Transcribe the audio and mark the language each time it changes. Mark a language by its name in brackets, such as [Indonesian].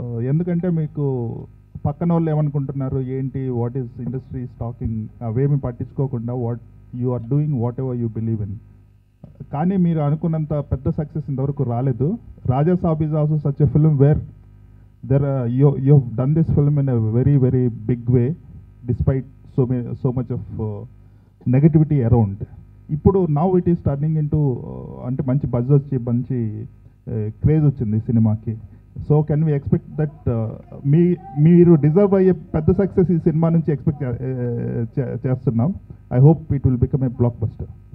[Telugu] ఎందుకంటే మీకు పక్కన వాళ్ళు ఏమనుకుంటున్నారు ఏంటి, [English] what is industry talking [Telugu] అవేమి పట్టించుకోకుండా [English] You are doing whatever you believe in. [Telugu] కానీ మీరు అనుకున్నంత పెద్ద సక్సెస్ ఇంతవరకు రాలేదు. [English] Raja Saab is also such a film where you have done this film in a very very big way despite so much of negativity around. [Telugu] ఇప్పుడు [English] now it is turning into [Telugu] అంటే మంచి buzz వచ్చి మంచి క్రేజ్ వచ్చింది సినిమాకి. [English] so can we expect that [Telugu] మీరు deserve అయ్యే పెద్ద సక్సెస్ ఈ సినిమా నుంచి ఎక్స్పెక్ట్ చేస్తున్నాం. [English] I hope it will become a blockbuster.